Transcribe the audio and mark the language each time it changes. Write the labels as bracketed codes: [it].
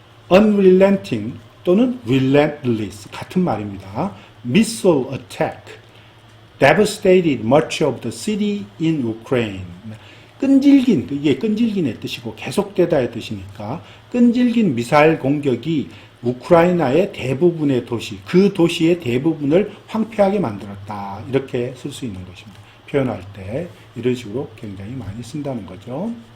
[ko] unrelenting 또는 relentless 같은 말입니다. [en] missile attack devastated much of the city in Ukraine. [ko] 끈질긴, 이게 끈질긴의 뜻이고 계속되다의 뜻이니까 끈질긴 미사일 공격이 우크라이나의 대부분의 도시, 그 도시의 대부분을 황폐하게 만들었다. 이렇게 쓸 수 있는 것입니다. 표현할 때 이런 식으로 굉장히 많이 쓴다는 거죠.